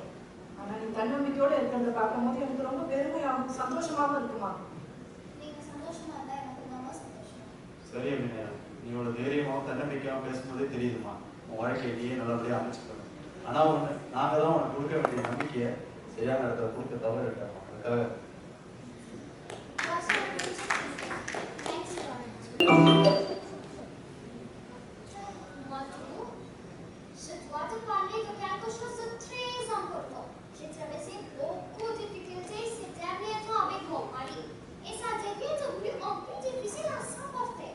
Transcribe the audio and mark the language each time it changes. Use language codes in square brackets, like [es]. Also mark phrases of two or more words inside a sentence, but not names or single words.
[ta] ஆனா நீ தன்னம்பிக்கையோட இருக்கிறத பார்க்கும்போது எனக்கு ரொம்ப பெருமையாகவும் சந்தோஷமாவும் இருக்குமா. நீங்க சந்தோஷமா இருந்தா எனக்கு ரொம்ப சந்தோஷம். சரி அபிநயா, நீ இவ்வளோ தைரியமாகவும் தன்னம்பிக்கையாகவும் பேசும்போதே தெரியுதுமா உன் வாழ்க்கையை நீயே நல்லபடியாக அமைச்சுக்கணும். ஆனால் ஒன்று, நாங்கள் தான் உனக்கு கொடுக்க வேண்டிய நம்பிக்கையை சரியான இடத்துல கொடுக்க தவறு இருக்காங்க. அதுக்காக [fr] Je dois te parler de quelque chose de très important. J'ai traversé beaucoup de difficultés ces derniers temps avec mon mari et ça devient devenu un peu difficile à supporter.